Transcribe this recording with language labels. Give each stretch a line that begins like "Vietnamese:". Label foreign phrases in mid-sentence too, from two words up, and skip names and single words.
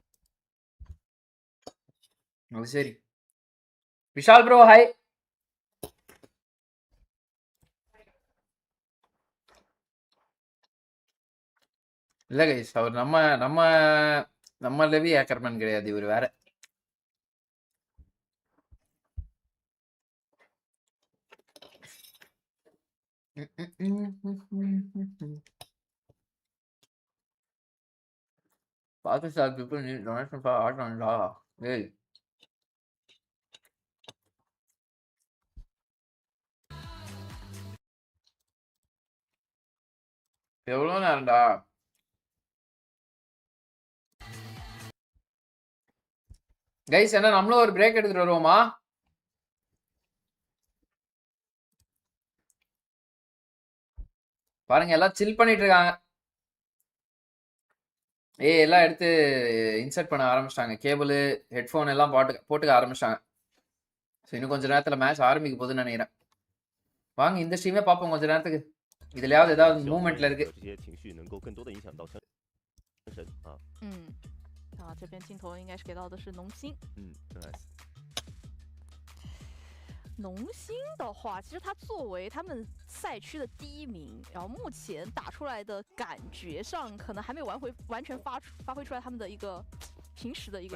Tamil: அது சரி. விஷால்
English: bro hi.
Tamil: இல்ல கைஸ் அவர் நம்ம நம்ம நம்ம லெவி ஏக்கர்மேன் கிடையாது, இவர் வேற.
English: Pakistan people need donation for art and law.
Tamil: Hey. எவ்வளோ நேரம்டா? கைஸ் என்ன நம்மளும் ஒரு பிரேக் எடுத்துட்டு வருவோமா? பாருங்க எல்லாம் சில் பண்ணிட்டு இருக்காங்க. எல்லாம் எடுத்து இன்சர்ட் பண்ண ஆரம்பிச்சிட்டாங்க.
English: cable headphone
Tamil: எல்லாம் போட்டுக்க ஆரம்பிச்சிட்டாங்க. ஸோ இன்னும் கொஞ்சம் நேரத்தில் மேட்ச் ஆரம்பிக்க போகுதுன்னு நினைக்கிறேன். வாங்க இந்த ஸ்ட்ரீமே பார்ப்போம் கொஞ்சம் நேரத்துக்கு. இதுலயாவது ஏதாவது மூவ்மெண்ட்ல இருக்கு.
Chinese: 这边镜头应该是给到的是农心。农心的话，其实他作为他们赛区的第一名，然后目前打出来的感觉上，可能还没有完全发挥出来他们的一个平时的一个，